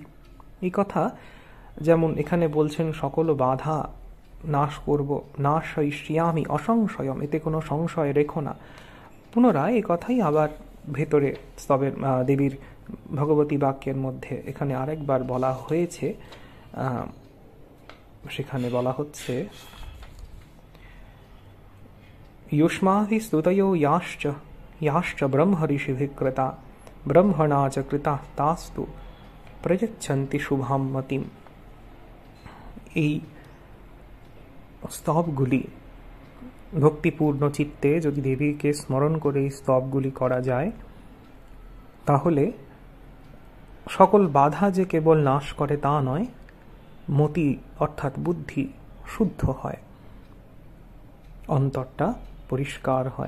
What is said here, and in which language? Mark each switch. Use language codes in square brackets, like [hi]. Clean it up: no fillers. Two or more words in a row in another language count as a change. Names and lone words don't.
[bn] এই কথা যেমন এখানে বলছেন সকল বাধা নাশ করব, [sa] नाशयिष्यामि असंशयम्, [bn] এতে কোনো সংশয় রেখো না। পুনরায় এই কথাই আবার ভেতরে স্তবের দেবীর ভগবতী বাক্যের মধ্যে এখানে আরেকবার বলা হয়েছে। সেখানে বলা হচ্ছে [sa] युष्माभि स्तुतयो याश्च ब्रह्मऋषिभिः कृता ब्रह्मणा च कृता तास्तु प्रयच्छन्ति शुभां मतिम्। [bn] এই স্তবগুলি ভক্তিপূর্ণ চিত্তে যদি দেবীকে স্মরণ করে এই স্তবগুলি করা যায়, তাহলে সকল বাধা যে কেবল নাশ করে তা নয়, মতি অর্থাৎ বুদ্ধি শুদ্ধ হয়, অন্তরটা পরিষ্কার হয়।